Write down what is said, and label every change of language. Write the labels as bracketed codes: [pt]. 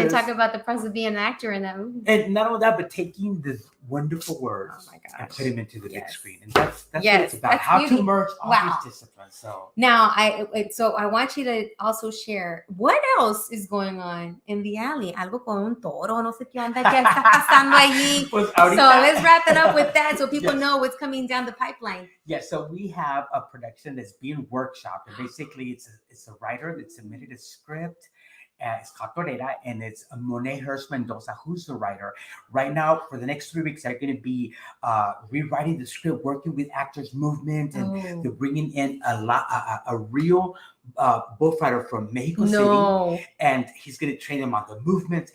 [en] and talk about the process of being an actor in that movie. And not only that, but taking this wonderful words and put them into the big screen. And that's what it's about. How to merge all these disciplines. So now I want you to also share what else is going on in the alley. [es] Algo con un toro, no sé qué onda, qué está pasando allí. Pues [en] so let's wrap it up with that so people know what's coming down the pipeline. Yes, so we have a production that's being workshopped, and basically it's a writer that submitted a script. It's called Torera, and it's Monet Hurst Mendoza, who's the writer. Right now, for the next 3 weeks, they're going to be rewriting the script, working with actors' movement, and they're bringing in a real bullfighter from Mexico City, and he's going to train them on the movements.